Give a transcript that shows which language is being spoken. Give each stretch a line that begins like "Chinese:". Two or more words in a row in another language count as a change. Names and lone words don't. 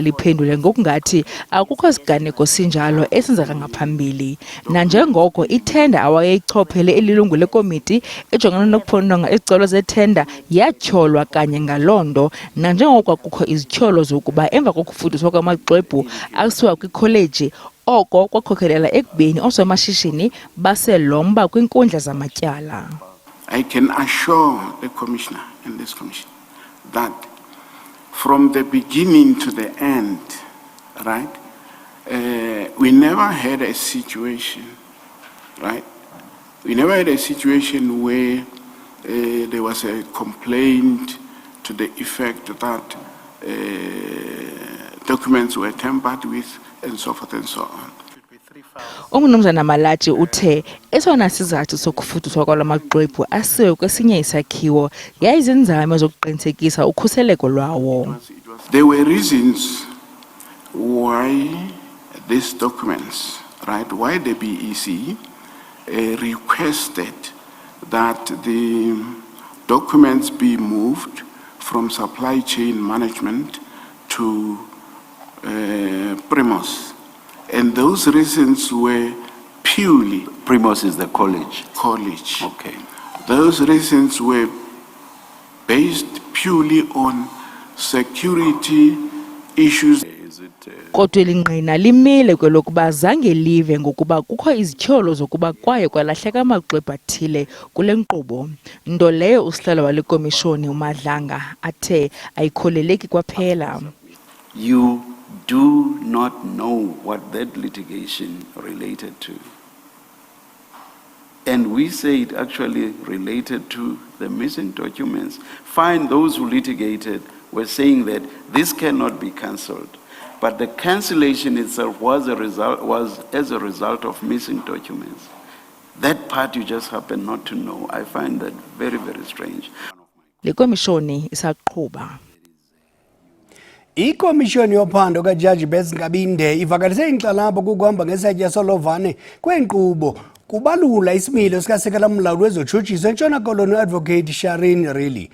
Xhosa: liphendule ngokungathi akukho siganeko sinjalo esenzeka ngaphambili, nanjengoko ithenda awayeyichophele elilungu lekomiti ejongana nokuphonononga izicelo zethenda yatyholwa kanye ngalondo, nanjengoko kukho izityholo zokuba emva kokufuduswa kwamaxwebhu asiwa kwikholeji oko kwakhokelela ekubeni oosomashishini baselomba kwinkundla zamatyala.
English: I can assure the Commissioner and this Commission that from the beginning to the end, right, we never had a situation, right? We never had a situation where there was a complaint to the effect that documents were tampered with and so forth and so on.
Xhosa: uMnumzana Malaji uthe esona sizathu sokufuduswa kwalamaxwebhu asiwe kwesinye isakhiwo yayizinzame zokuqinisekisa ukhuseleko lwawo.
English: There were reasons why these documents, right, why the BEC requested that the documents be moved from supply chain management to Primos. And those reasons were purely... Primos is the college? College. Okay. Those reasons were based purely on security issues.
Xhosa: Kodwa elingqina limile kwelokuba zange live ngokuba kukho izityholo zokuba kwaye kwalahleka amaxwebhu athile kule nkqubo, nto leyo usihlalo wale komishoni uMadlanga athe ayikholeleki kwaphela.
English: You do not know what that litigation related to. And we say it actually related to the missing documents. Fine, those who litigated were saying that this cannot be cancelled. But the cancellation itself was as a result of missing documents. That part you just happen not to know. I find that very, very strange.
Xhosa: Le komishoni isaqhuba. Ikomishoni yophando kaJaji Bess Nkabinde ivakalise inkxalabo kukuhamba ngesantya solovane kwenkqubo kubalula isimilo sikasekela mlawuli wezotshutshiso eNtshona Koloni uAdvocate Sharon Riley.